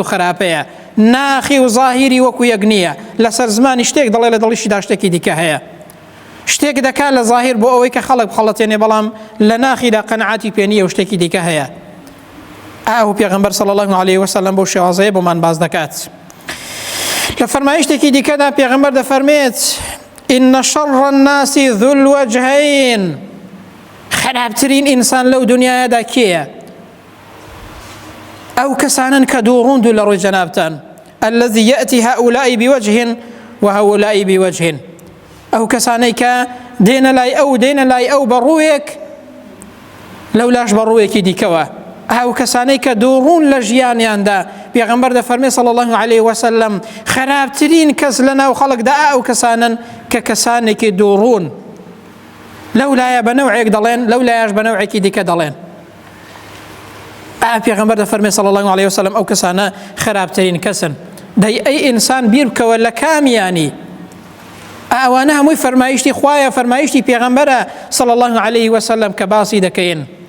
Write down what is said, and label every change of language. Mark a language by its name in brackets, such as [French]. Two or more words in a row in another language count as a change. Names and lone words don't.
[Central Kurdish] خراپەیە ناخی و زاهیری وەکو یەک نییە لەسەر زمانی شتێک دەڵێ لە دڵیشیدا شتێکی دیکە هەیە شتێک دەکات لە زاهیر بۆ ئەوەی کە خەڵک بخەڵەتێنێ بەڵام لە ناخیدا قەنەعەتی پێ نییە و شتێکی دیکە هەیە ئاو پێغەمبەر [Arabic] صلی الله عليه وسلم [Central Kurdish] بۆ شێوازەیە بۆمان باز دەکات لە فەرمایشتێکی دیکەدا پێغەمبەر دەفەرمێت [Arabic] إن شر الناس ذو الوجهين [Central Kurdish] خرابترین ئینسان لەو دنیادا کێیە ئەو کەسانن کە دووڕوون دوو لە ڕووی جەنابتان [Arabic] الذي يأتي هؤلاء بوجه وهؤلاء بوجه [Central Kurdish] ئەو کەسانەی کە دێنە لای ئەو بەڕوویەک لەولاش بەڕوویەکی دیکەوە ئەو کەسانەی کە دووڕوون لە ژیانیاندا پێغەمبەر دەفەرمێ [Arabic] صلی الله عليه وسلم [Central Kurdish] خراپترین کەس لەناو خەڵکدا ئەو کەسانن کە کەسانێکی دووڕوون لەولایە بە نەوعێک دەڵێن لەولایەش بە نەوعێکی دیکە دەڵێن پێغەمبەر دەفەرمێ [Arabic] صلی الله عليه وسلم [Central Kurdish] ئەو کەسانە خراپترین کەسن دەی ئەی ئینسان بیر بکەوە لە کامیانی ئەوانە هەمووی فەرمایشتی خوایە فەرمایشتی پێغەمبەرە [Arabic] صلی الله عليه وسلم [Central Kurdish] کە باسی دەکەین